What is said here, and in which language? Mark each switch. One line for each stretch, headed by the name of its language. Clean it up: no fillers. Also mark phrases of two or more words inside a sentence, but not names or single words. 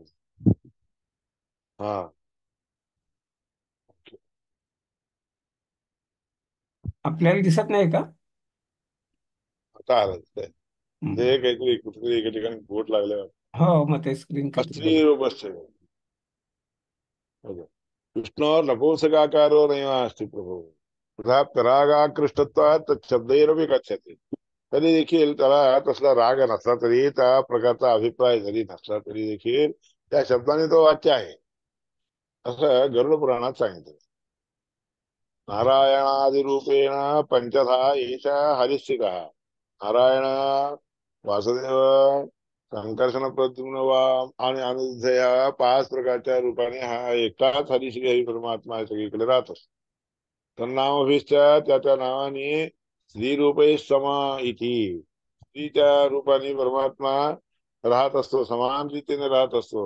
Marathi: हा आपल्याला दिसत नाही का? आता आलं ते हम्म. काहीतरी कुठेतरी एका ठिकाणी बोट लागलं. हो, मग ते स्क्रीन काहीतरी स्त्री बघ.
Sanskrit: रूपस्य विष्णो नपुंसकाकारो नैव अस्ति प्रभो तथा परागाकृष्टत्वात शब्दैरपि गच्छति.
Marathi: तरी देखील त्याला तसला राग नसला तरी त्या प्रकारचा अभिप्राय जरी नसला तरी देखील त्या शब्दाने तो वाच्य आहे असं गरुड पुराणात सांगितलं.
Sanskrit: नारायणादिरूपेण पंचधा एष हरिस्थितः.
Marathi: नारायण वासुदेव संकर्षण प्रद्युम्न आणि अनिरुद्ध या 5 प्रकारच्या रूपाने हा एकटाच हरिश्री हरी परमात्मा सगळीकडे राहत असतो. तन्नामभिश्च त्या नावाने
Sanskrit: स्त्री रूपे सम इति
Marathi: स्त्रीच्या रूपाने परमात्मा राहत असतो, समान रीतीने राहत असतो.